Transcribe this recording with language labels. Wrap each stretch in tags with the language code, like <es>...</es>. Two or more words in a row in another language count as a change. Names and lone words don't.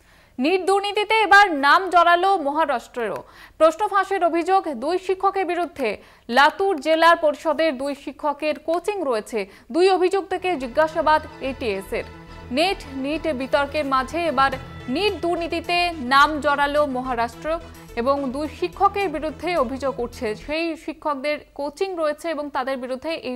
<bn>নীট দুর্নীতিতে এবার নাম জড়ালো মহারাষ্ট্রেরও প্রশ্ন ফাঁসের অভিযোগ দুই শিক্ষকের বিরুদ্ধে লাতুর জেলা পরিষদের দুই শিক্ষকের কোচিং রয়েছে দুই অভিযুক্তকে জিজ্ঞাসাবাদ এটিএস এর नीट বিতর্কের মাঝে এবার नीट দুর্নীতিতে নাম জড়ালো মহারাষ্ট্র এবং দুই শিক্ষকের বিরুদ্ধে অভিযোগ উঠছে সেই শিক্ষকদের কোচিং রয়েছে এবং তাদের বিরুদ্ধে এই</bn>